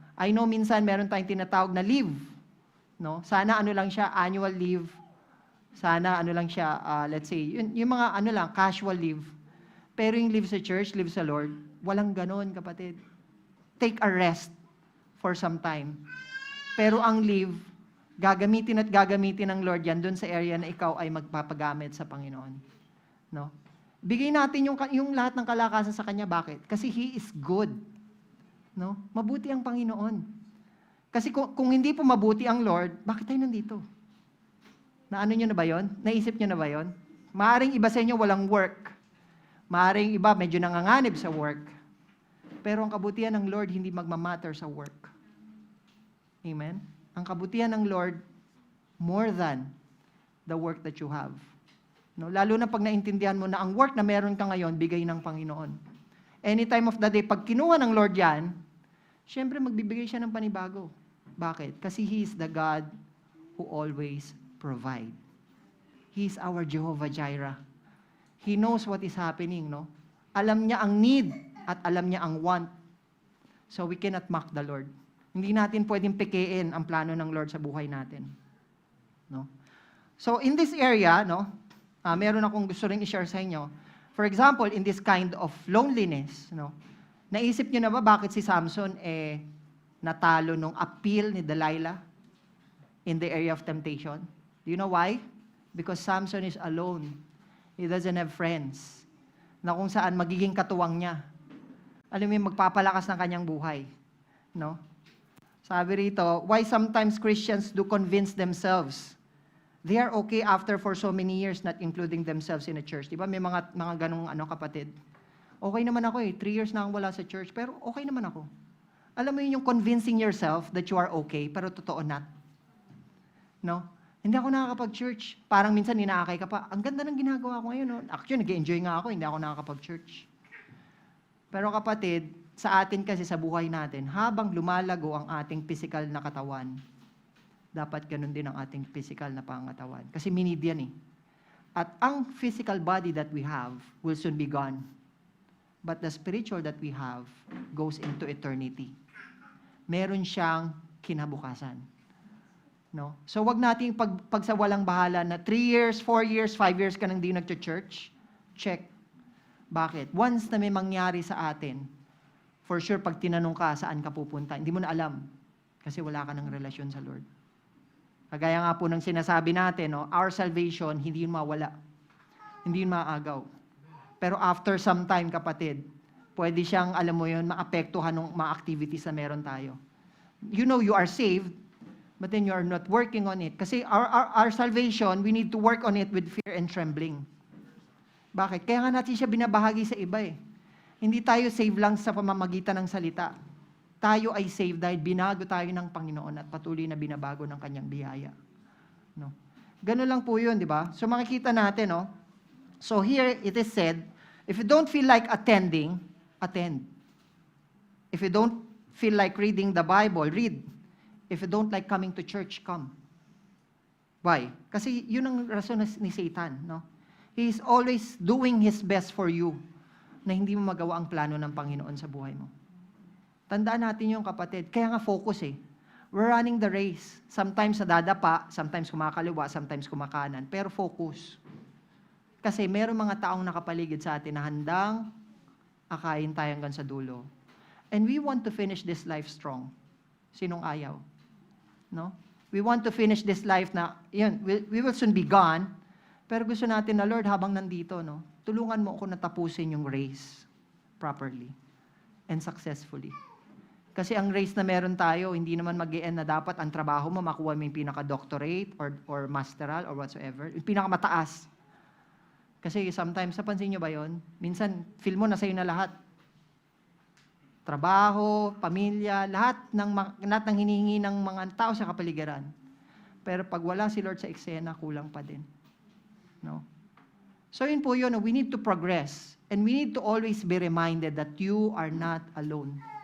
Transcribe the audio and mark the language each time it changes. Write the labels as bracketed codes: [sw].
[en] I know [tl] minsan meron tayong tinatawag na leave. No? Sana lang siya, annual leave. Sana lang siya, [en] let's say, [tl] yung mga casual leave. Pero yung leave sa church, leave sa Lord, walang ganon, kapatid. [en] Take a rest for some time. [tl] Pero ang leave, gagamitin ng Lord yan doon sa area na ikaw ay magpapagamit sa Panginoon. No? Bigay natin yung lahat ng kalakasan sa Kanya. Bakit? Kasi [en] He is good. [tl] No? Mabuti ang Panginoon. Kasi kung hindi po mabuti ang Lord, bakit tayo nandito? Naano nyo na ba yon? Naisip nyo na ba yon? Maaring iba sa inyo walang work. Maaring iba medyo nanganganib sa work. Pero ang kabutihan ng Lord hindi magmamatter sa work. Amen? Ang kabutihan ng [en] Lord more than the work that you have. No? [tl] Lalo na pag naintindihan mo na ang work na meron ka ngayon, bigay ng Panginoon. [en] Any time of the day, [tl] pag kinuha ng Lord yan, syempre magbibigay siya ng panibago. Bakit? [en] Kasi He is the God who always provide. He is our Jehovah Jireh. He knows what is happening, no? [tl] Alam niya ang need at alam niya ang want. [en] So we cannot mock the Lord. [tl] Hindi natin pwedeng pekein ang plano ng Lord sa buhay natin. No? [en] So in this area, [tl] no, meron akong gusto ring i-share sa inyo. [en] For example, in this kind of loneliness, no, [tl] naisip niyo na ba bakit si Samson natalo nung [en] appeal ni Delilah in the area of temptation? Do you know why? Because Samson is alone. He doesn't have friends. [tl] Na kung saan magiging katuwang niya. Alam mo yung magpapalakas ng kanyang buhay. No? Sabi rito, [en] why sometimes Christians do convince themselves they are okay after for so many years not including themselves in a church. [tl] Di ba? May mga ganong kapatid. Okay naman ako 3 years na akong wala sa church, pero okay naman ako. Alam mo yun yung [en] convincing yourself that you are okay, [tl] pero totoo [en] not. [tl] No? Hindi ako nakakapag-church. Parang minsan ninaakay ka pa, ang ganda ng ginagawa ko ngayon. No? Actually, nag-enjoy nga ako, hindi ako nakakapag-church. Pero kapatid, sa atin kasi sa buhay natin, habang lumalago ang ating physical na katawan, dapat ganun din ang ating physical na pangatawan. Kasi minid yan [en] At ang physical body that we have will soon be gone. But the spiritual that we have goes into eternity. [tl] Meron siyang kinabukasan. No? So wag nating pagsawalang bahala na 3 years, 4 years, 5 years ka nang di nagcho-church. Check. Bakit? Once na may mangyari sa atin, for sure pag tinanong ka saan ka pupunta, hindi mo na alam. Kasi wala ka ng relasyon sa Lord. Kagaya nga po ng sinasabi natin, no, [en] our salvation, [tl] hindi yun mawala. Hindi yun maagaw. Pero [en] after some time, [tl] kapatid, pwede siyang, alam mo yun, maapektuhan ng mga activities na meron tayo. [en] You know you are saved, but then you are not working on it. Kasi our salvation, we need to work on it with fear and trembling. [tl] Bakit? Kaya nga natin siya binabahagi sa iba Hindi tayo save lang sa pamamagitan ng salita. Tayo ay saved dahil binago tayo ng Panginoon at patuloy na binabago ng Kanyang biyaya. No? Ganun lang po yun, di ba? So makikita natin, no? [en] So here it is said, if you don't feel like attending, attend. If you don't feel like reading the Bible, read. If you don't like coming to church, come. Why? [tl] Kasi yun ang rason ni Satan, no? [en] He is always doing his best for you [tl] na hindi mo magawa ang plano ng Panginoon sa buhay mo. Tandaan natin yung kapatid. Kaya nga focus eh. [en] We're running the race. [tl] Sometimes sa dadapa, sometimes kumakaliwa, sometimes kumakanan. Pero focus. Kasi meron mga taong nakapaligid sa atin na handang akayin tayo hanggang sa dulo. [en] And we want to finish this life strong. [tl] Sinong ayaw? [en] No? We want to finish this life na, yun, we will soon be gone. [tl] Pero gusto natin na, Lord, habang nandito, no, tulungan mo ako na tapusin yung race [en] properly and successfully. [tl] Kasi ang race na meron tayo, hindi naman mag-e-end na dapat ang trabaho mo, makuha mo yung pinaka-doctorate or masteral or whatsoever. Yung pinaka-mataas. Kasi sometimes, napansin nyo ba yon? Minsan, feel mo na sa'yo na lahat. Trabaho, pamilya, lahat ng hinihingi ng mga tao sa kapaligiran. Pero pag wala si Lord sa eksena, kulang pa din. No? So yun po yun, [en] we need to progress. And we need to always be reminded that you are not alone.